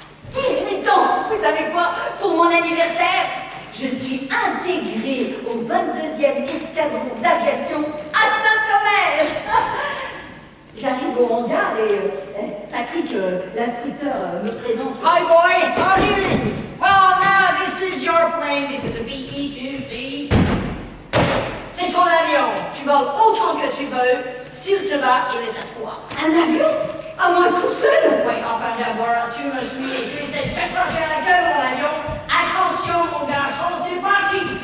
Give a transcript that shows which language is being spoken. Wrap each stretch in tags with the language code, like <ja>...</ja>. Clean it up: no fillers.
<fr>18 ans! Vous savez quoi? Pour mon anniversaire, je suis intégrée au 22e escadron d'aviation à Saint-Omer. J'arrive au hangar et Patrick, l'instructeur, me présente.</fr> <en>Hi boy, how are you? Well, now this is your plane. This is a BE-2C.</en> <fr>C'est ton avion. Tu voles autant que tu veux. S'il te va, il est à toi. Un avion? À moi tout seul? Oui, enfin d'abord, tu me suis et tu essaies de t'accrocher à la gueule, mon avion. Attention, mon garçon, c'est parti.</fr>